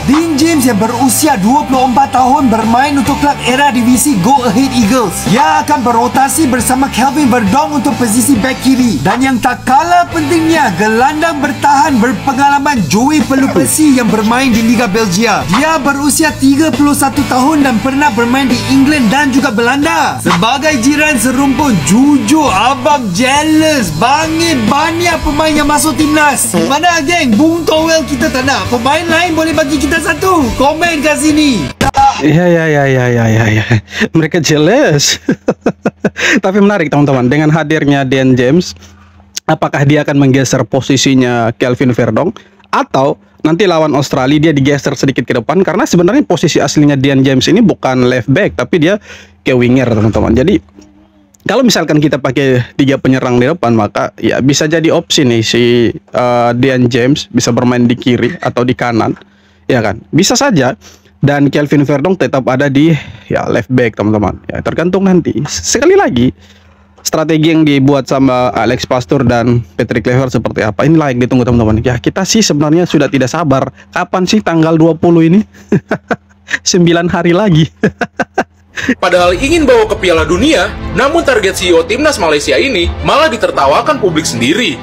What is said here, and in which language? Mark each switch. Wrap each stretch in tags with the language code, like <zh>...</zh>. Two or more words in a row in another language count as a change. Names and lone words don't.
<id>Dean James yang berusia 24 tahun bermain untuk klub era divisi Go Ahead Eagles. Dia akan berotasi bersama Kelvin Verdong untuk posisi back kiri. Dan yang tak kalah pentingnya, gelandang bertahan berpengalaman Joey Pelupesi yang bermain di Liga Belgia. Dia berusia 31 tahun dan pernah bermain di England dan juga Belanda.</id> <ms>Sebagai jiran serumpun, jujur abang jealous. Bangit banyak pemain yang masuk timnas. Mana geng? Bung Towel kita tak nak. Pemain lain boleh bagi kita satu. Komen kat sini. Ya. Mereka jealous.</ms> <id>Tapi menarik teman-teman, dengan hadirnya Dean James, apakah dia akan menggeser posisinya Kelvin Verdong atau nanti lawan Australia dia digeser sedikit ke depan, karena sebenarnya posisi aslinya Dean James ini bukan</id> <en>left back</en> <id>tapi dia ke winger teman-teman. Jadi kalau misalkan kita pakai 3 penyerang di depan, maka ya bisa jadi opsi nih si Dean James bisa bermain di kiri atau di kanan, ya kan, bisa saja. Dan Kelvin Verdong tetap ada di ya</id> <en>left back</en> <id>teman-teman. Ya tergantung nanti. Sekali lagi, strategi yang dibuat sama Alex Pastur dan Patrick Kluivert seperti apa, inilah yang ditunggu teman-teman. Ya kita sih sebenarnya sudah tidak sabar. Kapan sih tanggal 20 ini? 9 hari lagi. Padahal ingin bawa ke Piala Dunia, namun target CEO Timnas Malaysia ini malah ditertawakan publik sendiri.</id>